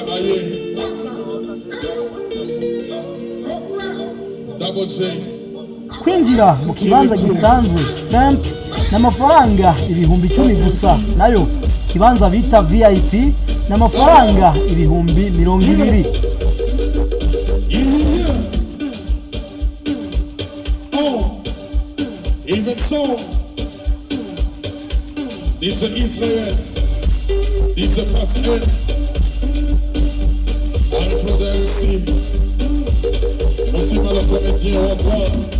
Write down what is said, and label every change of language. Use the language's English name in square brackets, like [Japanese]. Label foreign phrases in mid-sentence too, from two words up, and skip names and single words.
[English] Aye Double J. [Rundi] Kwinjira mu kibanza gisanzwe simple n'amafaranga ibihumbi 10 gusa, nayo kibanza bita VIP n'amafaranga ibihumbi 200. [English] Even so, it's an Israel, it's a Pattern, and a brother MC, Mutima la Comédien encore.